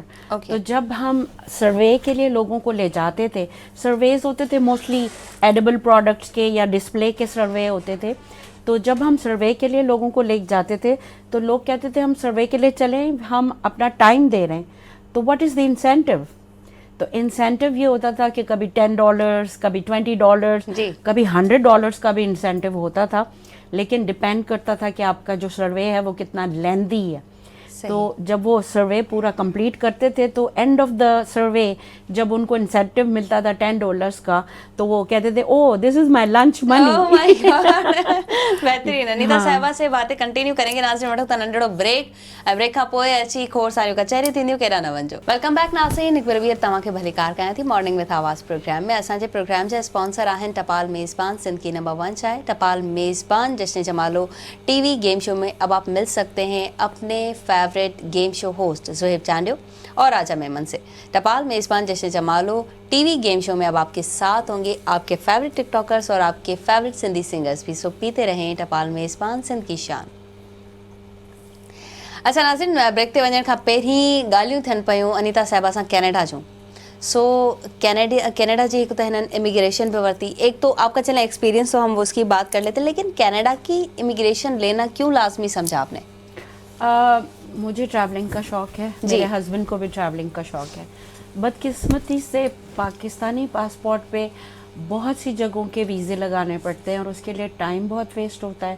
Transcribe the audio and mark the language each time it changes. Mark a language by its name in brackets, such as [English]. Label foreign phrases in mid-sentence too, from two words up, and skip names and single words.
[Urdu] تو جب ہم سروے کے لیے لوگوں کو لے جاتے تھے, سرویز ہوتے تھے [English] mostly edible products [Urdu] کے یا ڈسپلے کے سروے ہوتے تھے. تو جب ہم سروے کے لیے لوگوں کو لے جاتے تھے تو لوگ کہتے تھے ہم سروے کے لیے چلیں, ہم اپنا ٹائم دے رہے ہیں, تو [English] what is the incentive? [Urdu] تو انسینٹیو یہ ہوتا تھا کہ کبھی $10، کبھی $20, जी। کبھی $100 کا بھی انسینٹیو ہوتا تھا، لیکن ڈیپینڈ کرتا تھا کہ آپ کا جو سروے ہے وہ کتنا لینتھی ہے. सही। تو جب وہ سروے پورا کمپلیٹ کرتے تھے تو [English] end of the survey [Urdu] جب ان کو انسینٹیو ملتا تھا $10 کا، تو وہ کہتے تھے [English] oh this is my lunch Oh मनी। my God. [Urdu] بہترین۔ انیتا हाँ। صاحبہ سے باتیں کنٹینیو کریں گے. [Sindhi] नाज़रीन वठो था नंढड़ो ब्रेक। ऐं ब्रेक खां पोइ अची खोड़ सारियूं कचहरियूं थींदियूं, केॾा न वञिजो। [English] welcome back [Sindhi] नाज़रीन, हिकु बार ॿीहर तव्हांखे भली कार कयां थी मॉर्निंग विथ आवाज़ प्रोग्राम में। असांजे प्रोग्राम जा स्पॉन्सर आहिनि टपाल मेज़बान, [Urdu] سندھ کی نمبر 1 چائے. टपाल मेज़बान जश्न जमालो [English] TV game show [Urdu] میں اب آپ مل سکتے ہیں اپنے [English] favourite game show host [Urdu] زوہیب چانڈیو اور راجہ میمن سے. टपाल मेज़बान जश्न जमालो [English] TV game show [Urdu] میں اب آپ کے ساتھ ہوں گے آپ کے [English] favourite TikTokers [Urdu] اور آپ کے [English] favourite Sindhi singers [Urdu] भी। سو پیتے رہیں ٹپال میزبان، سندھ کی شان. [Sindhi] अच्छा नाज़रीन, ब्रेक ते वञण खां पहिरीं ॻाल्हियूं थियनि पियूं अनीता साहिबा सां कैनेडा जूं। सो कनाडा जी एक तो हिनन इमिग्रेशन पे वरती। [Urdu] ایک تو آپ کا چلا ایکسپیرینس تو ہم اس کی بات کر لیتے، لیکن کینیڈا کی امیگریشن لینا کیوں لازمی سمجھا آپ نے? مجھے ٹریولنگ کا شوق ہے, जी। میرے ہسبینڈ کو بھی ٹریولنگ کا شوق ہے۔ بدقسمتی سے پاکستانی پاسپورٹ پہ بہت سی جگہوں کے ویزے لگانے پڑتے ہیں اور اس کے لیے ٹائم بہت ویسٹ ہوتا ہے.